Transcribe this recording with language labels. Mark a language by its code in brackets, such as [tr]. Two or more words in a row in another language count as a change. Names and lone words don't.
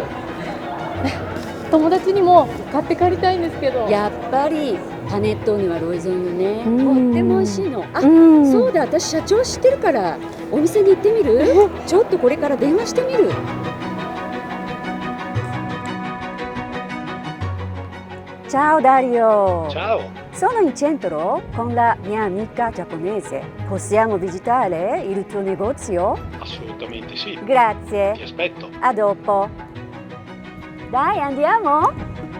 [ja] 友達にも買って帰りたいんですけど。やっぱりパネットーネはロイゾンよね。とっても美味しいの。そうだ、私社長知ってるからお店に行ってみる？ちょっとこれから電話してみる。Ciao Dario. [it] Ciao. Sono in centro con la mia amica giapponese. Possiamo visitare il tuo negozio? Assolutamente sì. Grazie. Ti aspetto. A dopo. Dai, andiamo?